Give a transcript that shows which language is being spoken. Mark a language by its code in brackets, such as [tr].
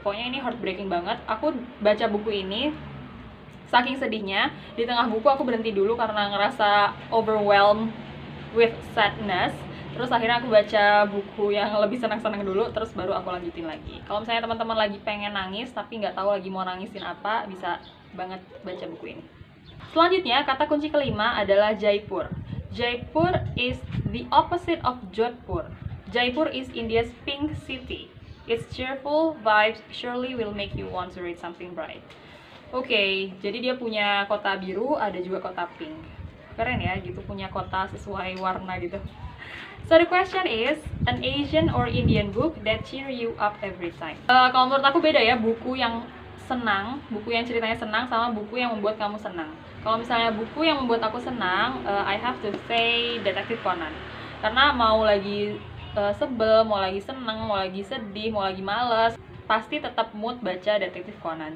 [id] Pokoknya ini heartbreaking banget. Aku baca buku ini saking sedihnya, di tengah buku aku berhenti dulu karena ngerasa [en] overwhelmed with sadness. [id] Terus akhirnya aku baca buku yang lebih senang-senang dulu, terus baru aku lanjutin lagi. Kalau misalnya teman-teman lagi pengen nangis tapi nggak tahu lagi mau nangisin apa, bisa banget baca buku ini. Selanjutnya, kata kunci kelima adalah Jaipur. [en] Jaipur is the opposite of Jodhpur. Jaipur is India's pink city. Its cheerful vibes surely will make you want to read something bright. [id] Oke, jadi dia punya kota biru, ada juga kota pink. Keren ya, gitu punya kota sesuai warna gitu. [en] So the question is, an Asian or Indian book that cheer you up every time. [id] Kalau menurut aku beda ya, buku yang senang, buku yang ceritanya senang sama buku yang membuat kamu senang. Kalau misalnya buku yang membuat aku senang, [en] I have to say [id] Detektif Conan. Karena mau lagi sebel, mau lagi seneng, mau lagi sedih, mau lagi males, pasti tetap mood baca Detektif Conan.